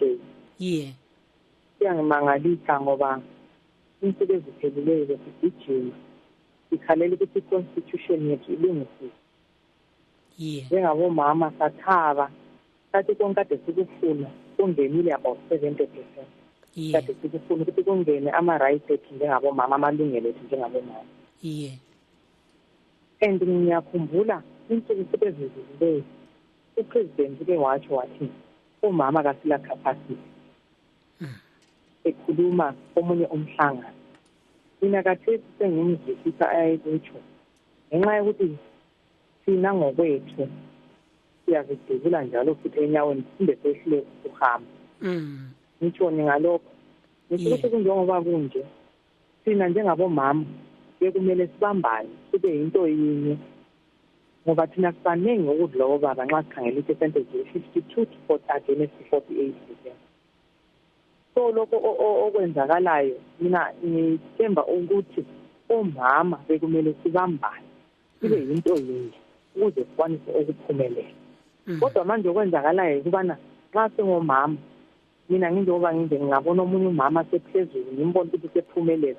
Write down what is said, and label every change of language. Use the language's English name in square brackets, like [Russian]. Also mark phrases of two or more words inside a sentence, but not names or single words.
[North Ndebele] Yeah. Siyangimangalisa ngoba insuku ezipheleleyo besigijima sikhalela ukuthi i-constitution yethu ilungiswe. Yeah. Njengabomama sathaba sathi konke kade sikufuna kungenile about 70%. Yeah. Kade sikufuna ukuthi kungene ama-rights ethu njengabomama, amalungelo ethu njengabomama. Yeah. And ngiyakhumbula insuku ezipheleleyo upresident uke watsho wathi umama kasila capacity. Ekhuluma omunye umhlangano. Mina khathesi sengimzwisisa ayikutsho. Ngenxa yokuthi sina ngokwethu siyazidubula njalo futhi enyaweni sinde sehlule ukuhamba. Ngitshoni ngalokho. Ngisho ukuthi kunjengoba kunje sina njengabomama bekumele sibambane kube yinto yinye. Ngoba thina sibaningi ukudla obaba nxa sikhangela i-percentage 52 to 40 against 48%. So lokho okwenzakalayo mina ngithemba ukuthi omama bekumele sibambane sibe yinto yinye ukuze sikwanise ukuphumelela. Kodwa manje okwenzakalayo ukubana nxa singomama mina nginjengoba ngingabona omunye umama sephezulu ngimbona ukuthi sephumelela.